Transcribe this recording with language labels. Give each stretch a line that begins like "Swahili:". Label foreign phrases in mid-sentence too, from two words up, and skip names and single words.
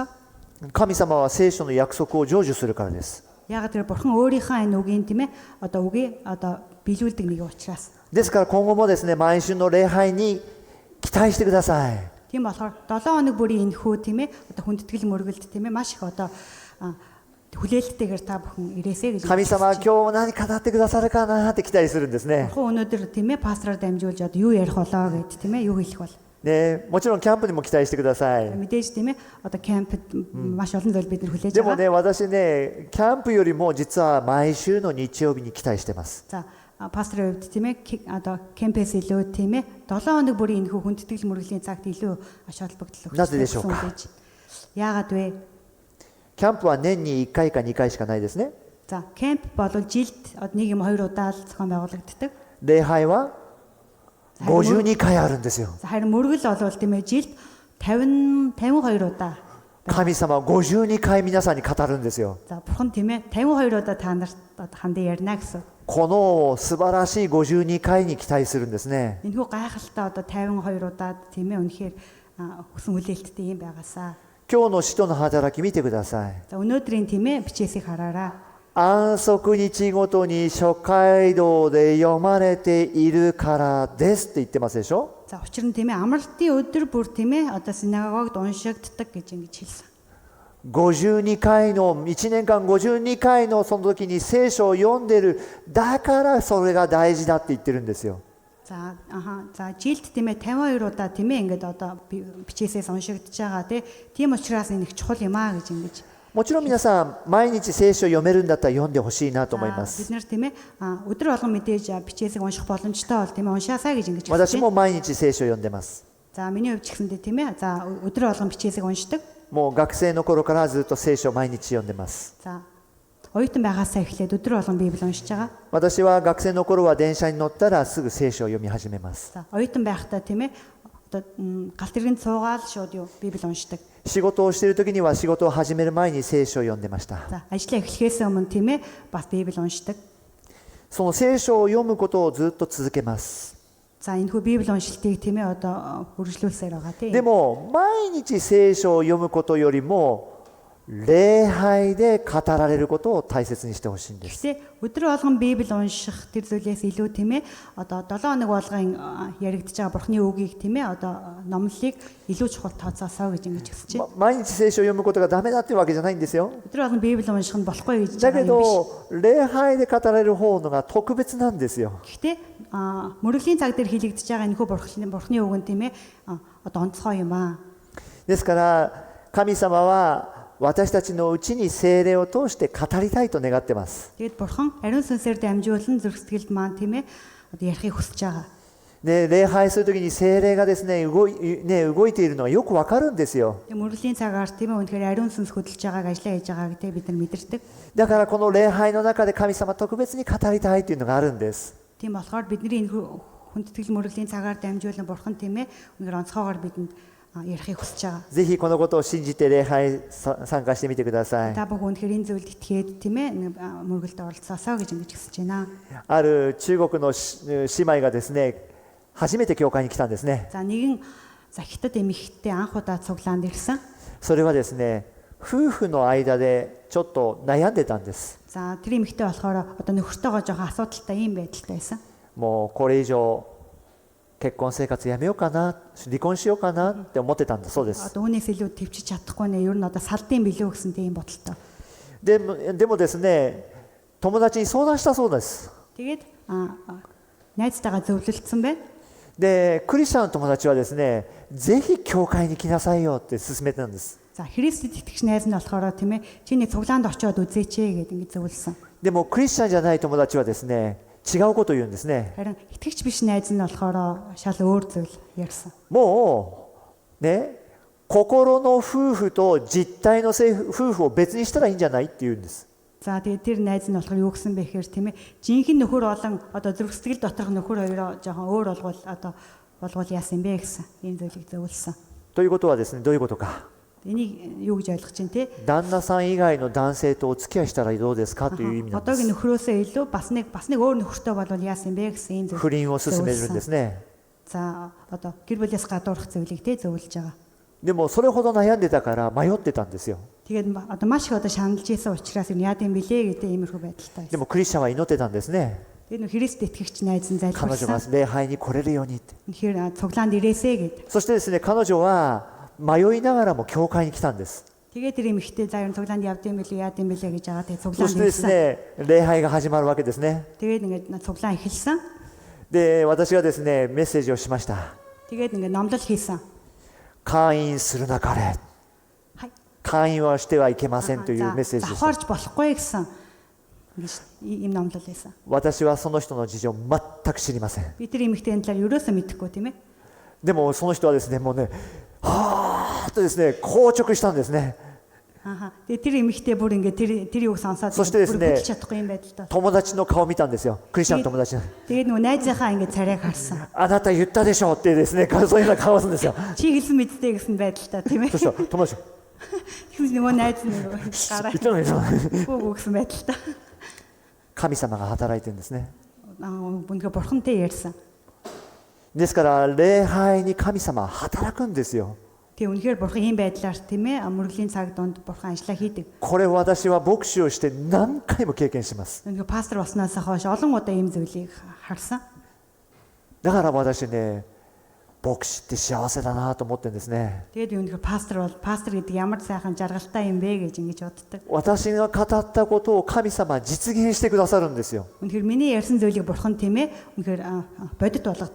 Japanese: 神様は聖書の約束を成就するからです。
Mongolian: Яг тэр бурхан өөрийнхөө энэ үгийн тийм ээ одоо үгийг одоо биелүүлдэг нэг учраас.
Japanese: ですから今後もですね、毎週の礼拝に期待してください。
Mongolian: Тийм болохоор 7 хоног бүрийн энэ хүү тийм ээ одоо хүндэтгэл мөргөлд тийм ээ маш их одоо хүлээлттэйгээр та бүхэн ирээсэй гэж.
Japanese: 神様は今日何語ってくださるかなって期待するんですね。
Mongolian: бурхан өнөөдөр тийм ээ пастороор дамжуулж одоо юу ярих болоо гэд тийм ээ юу хэлэх бол.
Japanese: ね、もちろんキャンプにも期待してください。
Mongolian: Мэдээж тийм ээ одоо кемпд маш олон зүйл бид нар хүлээж
Japanese: でも
Mongolian: байгаа.
Japanese: ね、私ね、キャンプよりも実は毎週の日曜日に期待してます。
Mongolian: За пасторын хувьд тийм ээ одоо кемпэс илүү тийм ээ 7 хоног бүрийн энэ хүндэтгэл мөргөлийн цагт илүү ач холбогдол өгч.
Japanese: なぜでしょうか?
Mongolian: Яагаад вэ?
Japanese: キャンプは年に1回か2回しかないですね。
Mongolian: За кемп бол жилд нэг юм хоёр удаа л зохион байгуулагддаг.
Japanese: 礼拝は52回あるんですよ。
Mongolian: Харин мөргөл бол тийм ээ жилд 52 удаа.
Japanese: 神様は52回皆さんに語るんですよ。
Mongolian: За бурхан тийм ээ 52 удаа та нарт хандаа ярина гэсэн.
Japanese: この素晴らしい52回に期待するんですね。
Mongolian: Энэхүү гайхалтай одоо 52 удаад тийм ээ үнэхээр хүсэн хүлээлттэй юм байгаасаа.
Japanese: 今日の使徒の働き見てください。
Mongolian: За өнөөдрийн тийм ээ бичээсийг хараарай.
Japanese: 安息日ごとに諸街道で読まれているからですって言ってますでしょ。
Mongolian: За учир нь тийм ээ амралтын өдөр бүр тийм ээ одоо синагогд уншигддаг гэж ингэж хэлсэн.
Japanese: 52 回の1年間52回のその時に聖書を読んでる、だからそれが大事だって言ってるんですよ。
Mongolian: За жилд тийм ээ 52 удаа тийм ээ ингээд одоо бичээсээс уншигдж байгаа тийм учраас энэ их чухал юм аа гэж ингэж.
Japanese: もちろん皆さん毎日聖書を読めるんだったら読んでほしいなと思いま
Mongolian: Бид
Japanese: す。
Mongolian: нар тийм ээ өдөр болгон мэдээж бичээсийг унших боломжтой бол тийм ээ уншаасаа гэж ингэж.
Japanese: 私も毎日聖書を読んでます。
Mongolian: За миний хувьд ч гэсэндээ тийм ээ за өдөр болгон бичээсийг уншдаг.
Japanese: もう学生の頃からずっと聖書を毎日読んでます。
Mongolian: За оюутан байгаасаа эхлээд өдөр болгон Библийг уншиж байгаа.
Japanese: 私は学生の頃は電車に乗ったらすぐ聖書を読み始めます。
Mongolian: За оюутан байхдаа тийм ээ одоо галт тэргэнд суугаад шууд юу Библийг уншдаг.
Japanese: 仕事をしている時には仕事を始める前に聖書を読んでました。
Mongolian: За ажлаа эхлэхээс өмнө тийм ээ бас Библийг уншдаг.
Japanese: その聖書を読むことをずっと続けます。
Mongolian: За энэ хүү Библи уншилтыг тийм ээ одоо үргэлжлүүлсээр байгаа тийм.
Japanese: でも毎日聖書を読むことよりも礼拝で語られることを大切にしてほしいんです。
Mongolian: Гэхдээ өдөр болгон Библи унших тэр зүйлээс илүү тийм ээ одоо 7 хоног болгон яригдж байгаа Бурхны үгийг тийм ээ одоо номлолыг илүү чухал тооцоосоо гэж ингэж хэлж байна.
Japanese: 毎日聖書を読むことがダメだっていうわけじゃないんですよ。
Mongolian: өдөр болгон Библи унших нь болохгүй гэж
Japanese: だけ
Mongolian: байгаа юм биш.
Japanese: ど礼拝で語られる方のが特別なんですよ。
Mongolian: Гэхдээ мөрөглийн цаг дээр хийлэгдэж байгаа энэ хүү Бурхны үг нь тийм ээ одоо онцгой юм аа.
Japanese: ですから神様は私たちのうちに聖霊を通して語りたいと願ってます。
Mongolian: Тэгэд Бурхан ариун сүнсээр дамжуулан зүрх сэтгэлд маань тийм ээ одоо ярихыг хүсэж байгаа.
Japanese: で礼拝するときに聖霊がですね動いているのがよくわかるんですよ。
Mongolian: Мөрөглийн цагаар тийм ээ үнэхээр ариун сүнс хөдөлж байгааг ажиллаа хийж байгааг тийм бид нар мэдэрдэг.
Japanese: だからこの礼拝の中で神様特別に語りたいというのがあるんです。
Mongolian: Тийм болохоор бидний энэ хүндэтгэл мөрөглийн цагаар дамжуулан Бурхан тийм ээ үнэхээр онцгойгоор бидэнд ярихыг хүсэж байгаа.
Japanese: ぜひこのことを信じて礼拝参加してみてください。
Mongolian: Та бүхэн үнэхээр энэ зүйлд итгээд тийм ээ мөрөгөлд оролцоосоо гэж ингэж хүсэж байна.
Japanese: ある中国の姉妹がですね初めて教会に来たんですね。
Mongolian: За нэгэн хятад эмэгтэй анх удаа цуглаанд ирсэн.
Japanese: それはですね夫婦の間でちょっと悩んでたんです。
Mongolian: За тэр эмэгтэй болохоор одоо нөхөртөөгөө жоохон асуудалтай ийм байдалтай байсан.
Japanese: もうこれ以上結婚生活やめようかな、離婚しようかなって思ってたんだそうです。
Mongolian: Одоо үүнээс илүү төвчж чадахгүй нэ ер нь одоо салдын билүү гэсэн тийм бодолтой.
Japanese: でもですね友達に相談したそうです。
Mongolian: Тэгээд найзтайгаа зөвлөлдсөн байна.
Japanese: でクリスチャンの友達はですねぜひ教会に来なさいよって勧めたんです。
Mongolian: За Христэд итгэж найз нь болохоор тийм ээ чиний цуглаанд очиод үзээч ээ гэдэг ингэ зөвлөсөн.
Japanese: でもクリスチャンじゃない友達はですね違うことを言うんですね。
Mongolian: Харин итгэгч биш найз нь болохоор шал өөр зүйл ярьсан.
Japanese: もうね心の夫婦と実体の夫婦を別にしたらいいんじゃないって言うんです。
Mongolian: За тэгээд тэр найз нь болохоор юу гэсэн бэ гэхээр тийм ээ жинхэнэ нөхөр болон одоо зүрх сэтгэл доторх нөхөр хоёроо жоохон өөр болгол яасан бэ гэсэн энэ зүйлийг зөвлөсөн.
Japanese: ということはですねどういうことか。
Mongolian: Энийг юу гэж ойлгож байна те?
Japanese: 旦那さん以外の男性とお付き合いしたらどうですかという意味なんで
Mongolian: Одоогийн
Japanese: す。
Mongolian: нөхрөөсөө илүү бас нэг өөр нөхөртэй болвол яасан бэ гэсэн энэ зүйл.
Japanese: 不倫を勧めるんですね。
Mongolian: За одоо гэр бүлээс гадуурх зүйлийг те зөвлөж байгаа.
Japanese: でもそれほど悩んでたから迷ってたんですよ。
Mongolian: Тэгээд одоо маш их одоо шаналж исэн учраас энэ яад юм бэлээ гэдэг иймэрхүү байдалтай
Japanese: で
Mongolian: байсан.
Japanese: もクリスチャンは祈ってたんですね。
Mongolian: Тэгээд нөх Христ итгэгч найз нь
Japanese: 彼女が
Mongolian: залбирсан.
Japanese: 礼拝に来れるようにって。
Mongolian: Тэгэхээр цуглаанд ирээсэй гэд.
Japanese: そしてですね彼女は迷いながらも教会に来たんです。
Mongolian: Тэгээд тэр юм ихтэй за ер нь цуглаанд явд юм бэлээ яад юм бэлээ гэж байгаа. Тэгээд
Japanese: そ
Mongolian: цуглаанд
Japanese: してです
Mongolian: ирсэн.
Japanese: ね礼拝が始まるわけですね。
Mongolian: Тэгээд ингээд цуглаан эхэлсэн.
Japanese: で私がですねメッセージをしました。
Mongolian: Тэгээд ингээд номлол хийсэн.
Japanese: 会員するなかれ。はい. 会員はしてはいけませんというメッセージでした。
Mongolian: Завхаарч болохгүй гэсэн ийм номлол хийсэн.
Japanese: 私はその人の事情全く知りません。
Mongolian: Би тэр эмэгтэйн талаар ерөөсөө мэдэхгүй тийм ээ.
Japanese: でもその人はですねもうねはーっとですね硬直したんですね。
Mongolian: Тэгээд тэр эмэгтэй бүр ингээд тэр юг сонсоод
Japanese: そしてですね
Mongolian: бүтэж чадахгүй юм байдалтай.
Japanese: 友達の顔を見たんですよ。クリスチャンの友達の。
Mongolian: Тэгээд нөгөө найзынхаа ингээд царайг харсан.
Japanese: あなた言ったでしょってですねそういうような顔をするんですよ。
Mongolian: Чи хэлсэн мэдтэй гэсэн байдалтай тийм ээ.
Japanese: そしたら友達
Mongolian: Тэгсэн нөгөө найз нь гараа
Japanese: 言ったのに
Mongolian: гүү гэсэн байдалтай.
Japanese: 神様が働いてるんですね。
Mongolian: Үнэхээр бурхантай ярьсан.
Japanese: ですから礼拝に神様は働くんですよ。
Mongolian: Тэгээ үнэхээр бурхан ийм байдлаар тийм ээ мөрөглийн цаг донд бурхан ажиллаа хийдэг.
Japanese: これ私は牧師をして何回も経験します。
Mongolian: Үнэхээр пастор болсноос хойш олон удаа ийм зүйлийг харсан.
Japanese: だから私ね牧師って幸せだなと思ってるんですね。
Mongolian: Тэгээд үнэхээр пастор гэдэг ямар сайхан жаргалтай юм бэ гэж ингэж боддог.
Japanese: 私が語ったことを神様は実現してくださるんですよ。
Mongolian: Үнэхээр миний ярьсан зүйлийг бурхан тийм ээ үнэхээр бодит болгодог.